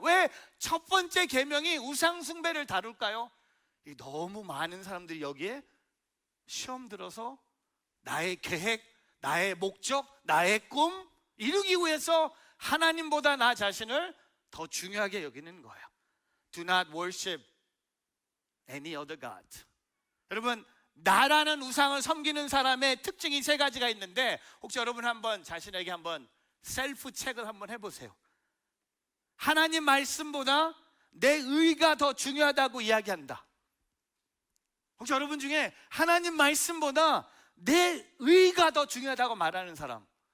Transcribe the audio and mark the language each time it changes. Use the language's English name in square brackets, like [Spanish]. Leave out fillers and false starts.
[Korean] 왜 첫 번째 계명이 우상 숭배를 다룰까요? 너무 많은 사람들이 여기에 시험 들어서 나의 계획, 나의 목적, 나의 꿈 이루기 위해서 하나님보다 나 자신을 더 중요하게 여기는 거예요. [English] Do not worship any other God. [Korean] 여러분, 나라는 우상을 섬기는 사람의 특징이 3가지가 있는데, 혹시 여러분 한번 자신에게 한번 셀프 체크를 한번 해보세요. 하나님 말씀보다 내 의가 더 중요하다고 이야기한다. 혹시 여러분 중에 하나님 말씀보다 내 의가 더 중요하다고 말하는 사람?